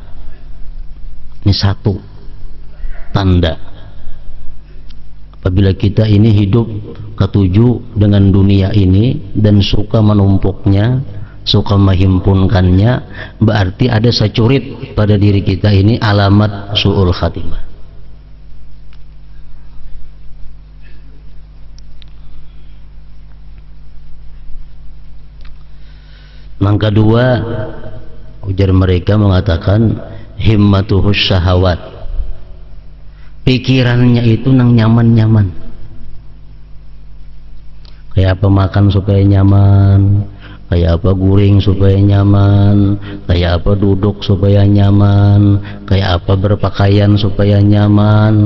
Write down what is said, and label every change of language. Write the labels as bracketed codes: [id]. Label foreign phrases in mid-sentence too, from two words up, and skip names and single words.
[id] Ini satu tanda apabila kita ini hidup ketujuh dengan dunia ini dan suka menumpuknya, suka menghimpunkannya, berarti ada securit pada diri kita ini alamat [ar] سوء الخاتمة. [id] Yang kedua, ujar mereka mengatakan [ar] همته الشهوات. [id] Pikirannya itu nang nyaman-nyaman. [bjn] Kayak apa makan supaya nyaman, kayak apa guring supaya nyaman, kayak apa duduk supaya nyaman, kayak apa berpakaian supaya nyaman.